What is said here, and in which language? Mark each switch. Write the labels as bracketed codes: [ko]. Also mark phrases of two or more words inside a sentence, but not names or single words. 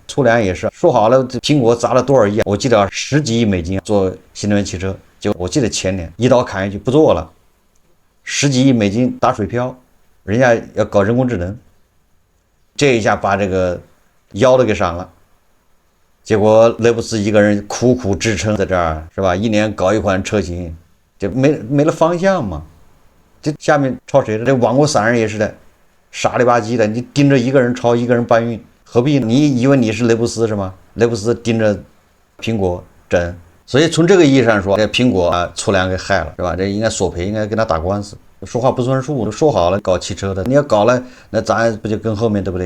[zh] 粗糧也是說好了，蘋果砸了多少億？我記得10幾億美金做新能源汽車，就我記得前年一刀砍下去不做了，10幾億美金打水漂，人家要搞人工智能，這一下把這個腰都給傷了。結果雷布斯一個人苦苦支撐在這兒是吧？一年搞一款車型，就沒了方向嘛。這下面抄誰的？這亡國散人也是的，傻里吧唧的，你盯着一個人抄，一個人搬運。何必？你以為你是雷布斯是嗎？雷布斯盯着蘋果整，所以從這個意義上說，這蘋果粗糧給害了是吧？這應該索賠，應該跟他打官司。說話不算數，都說好了搞汽車的，你要搞了，那咱不就跟後面對不對？